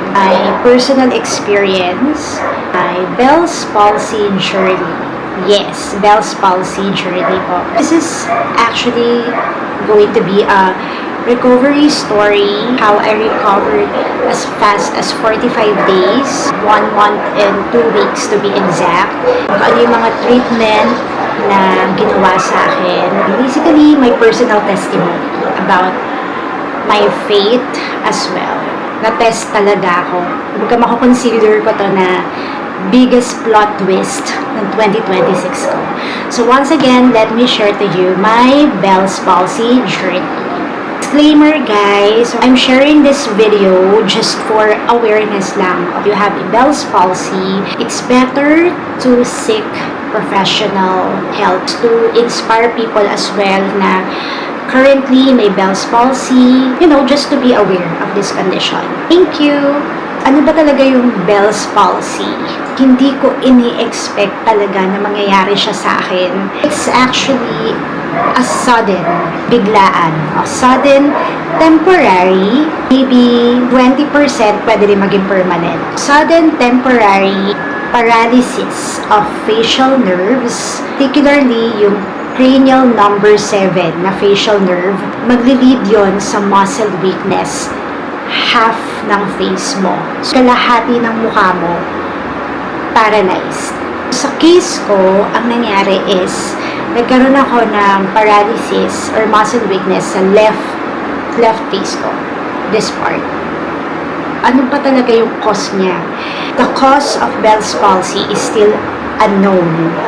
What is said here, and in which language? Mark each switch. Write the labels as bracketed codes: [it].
[en] My personal experience, my Bell's palsy journey. Yes, Bell's palsy journey po. This is actually going to be a recovery story, how I recovered as fast as 45 days, 1 month and 2 weeks to be exact. [tl] Ano yung mga treatment na ginawa sa akin. [en] Basically, my personal testimony about my faith as well. [tl] Na-test talaga ako. Huwag mako-consider ko to na [en] biggest plot twist [tl] ng 2026 ko. [en] So once again, let me share to you my Bell's palsy journey. Disclaimer guys, I'm sharing this video just for awareness lang. If you have a Bell's palsy, it's better to seek professional help to inspire people as well na currently may Bell's palsy, just to be aware of this condition. Thank you! [tl] Ano ba talaga yung Bell's palsy? Hindi ko ini-expect talaga na mangyayari siya sa akin. [en] It's actually a sudden, biglaan, a sudden, temporary, maybe 20% pwede rin maging permanent. Sudden, temporary paralysis of facial nerves, particularly yung cranial number 7 na facial nerve, [tl] maglilid yon sa [en] muscle weakness, half ng face mo. [tl] So, kalahati ng mukha mo, paralyzed. Sa case ko, ang nangyari is, nagkaroon ako ng [en] paralysis or muscle weakness [tl] sa left face ko. [en] This part. [tl] Ano pa talaga yung cause niya? [en] The cause of Bell's palsy is still unknown.